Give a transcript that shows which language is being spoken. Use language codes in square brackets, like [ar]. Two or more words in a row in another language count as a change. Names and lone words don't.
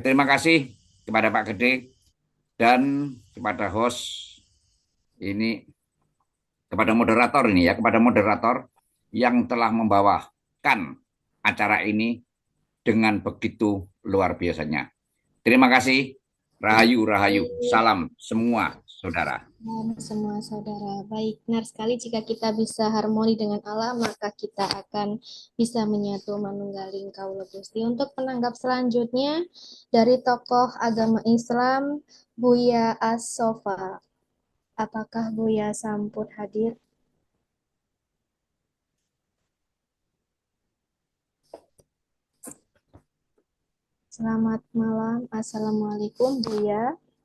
[id] Terima kasih kepada Pak Gede dan kepada host ini, kepada moderator ini ya, kepada moderator yang telah membawakan acara ini dengan begitu luar biasanya. Terima kasih. Rahayu, rahayu. Salam semua saudara. Semua saudara, baik, benar sekali jika kita bisa harmoni dengan alam, maka kita akan bisa menyatu [jv] manunggaling kaula Gusti. [id] Untuk penanggap selanjutnya dari tokoh agama Islam, Buya As-Sofa. Apakah Buya Samput hadir? Selamat malam, Assalamualaikum Buya.